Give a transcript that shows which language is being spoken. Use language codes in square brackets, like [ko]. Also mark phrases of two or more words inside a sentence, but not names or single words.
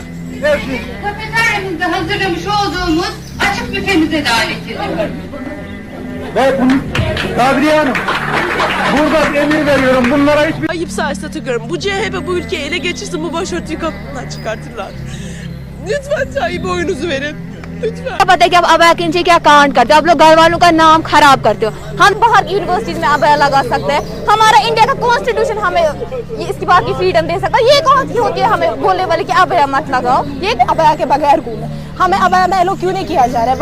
[tr] Kafeteryamızda hazırlamış olduğumuz açık büfemize davet ediyorum. Ve bunu Kadriye Hanım, burada emir veriyorum. Bunlara hiçbir... Ayıpsa ıslatıyorum. Bu CHP bu ülkeyi ele geçirsin, bu başörtüyü kapından çıkartırlar. Lütfen Tayyip oyunuzu verin. [hi] पता है कि आप अबया के नीचे क्या कांड करते हो, आप लोग घर वालों का नाम खराब करते हो। हम बाहर की यूनिवर्सिटीज में अबया लगा सकते हैं, हमारा इंडिया का कॉन्स्टिट्यूशन हमें इसकी बात की फ्रीडम दे सकता है। ये कौन सी होती है हमें बोलने वाले कि अबया मत लगाओ? ये अबया के बगैर घूमे हमें अबया में एलो क्यों नहीं किया जा रहा है?